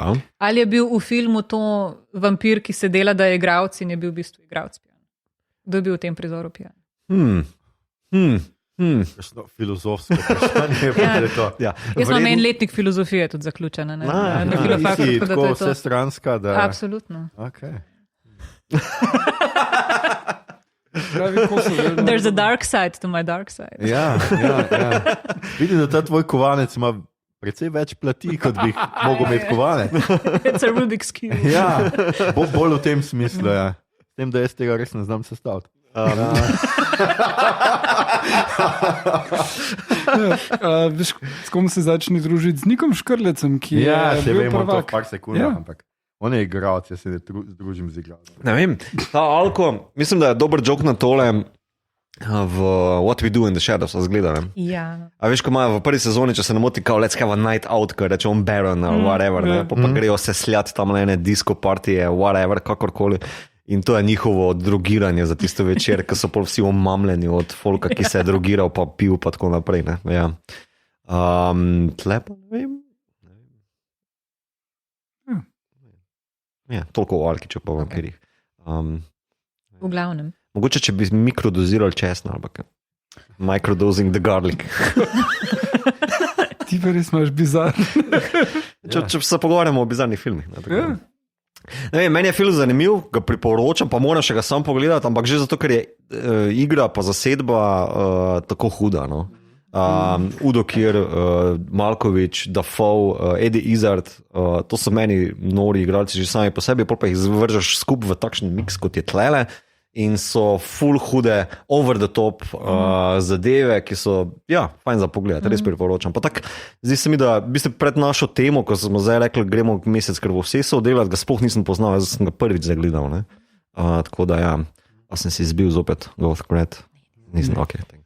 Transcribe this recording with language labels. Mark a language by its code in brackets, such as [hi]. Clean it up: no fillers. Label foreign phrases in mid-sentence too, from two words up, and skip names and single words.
[sl] Ali je bil v filmu to vampir, ki se dela, da je igralec in je bil v bistvu igralec pijan? Kdo je bil v tem prizoru pijan? Filozofsko vprašanje je to. Jaz imam en letnik filozofije tudi zaključena. Nisi tako vsestranska, da... Absolutno. Okay. [en] There's a dark side to my dark side. [sl] Ja. Vidim, da ta tvoj kovanec ima precej več plati, kot bi mogel imeti kovanec. [en] It's a Rubik's Cube. [sl] Ja, bolj v tem smislu, ja. S tem, da jaz tega res ne znam sestaviti. Veš, s kom se začne družiti? Z Nikom Škrlecem, ki je bil prvak. To par sekundah, ampak on je igralec, jaz se ne družim z igralcem. Ne vem, ta Alko, mislim, da je dober joke na tole v What We Do in the Shadows, zgledam. Ja. A veš, ko imajo v prvi sezoni, če se ne moti, kao [en] let's have a night out, [sl] ko reče on Baron ali whatever, pa grejo se sljati tam na ene disco partije, whatever, kakorkoli. In to je njihovo drogiranje za tisto večer, ko so pol vsi omamljeni od folka, ki se je drogiral, pa pil, pa tako naprej. Ne? Ja. Tle pa ne vem. Ja, toliko o Alkiču pa vampirjih. V glavnem. Mogoče, če bi mikrodozirali česna, ali pa [en] microdosing the garlic. [sl] Ti pa res imaš bizarno. Če se pogovarjamo o bizarnih filmih. Ne vem, meni je film zanimiv, ga priporočam, pa moram še ga sam pogledati, ampak že zato, ker je igra pa zasedba tako huda. No. Udo Kier, Malkovič, Dafoe, Eddie Izzard, to so meni nori igralci že sami po sebi, pa jih zvržeš skupaj v takšen miks, kot je tlele in so full hude, [en] over the top [sl] zadeve, ki so, fajn za pogled, res priporočam. Pa tak, zdi se mi, da v bistvu pred našo temo, ko smo zdaj rekli, gremo mesec krvosesov delati, ga sploh nisem poznal, jaz sem ga prvič zagledal, ne. Tako da sem si izbil zopet Ghost Grad, nisem [en] ok, thanks.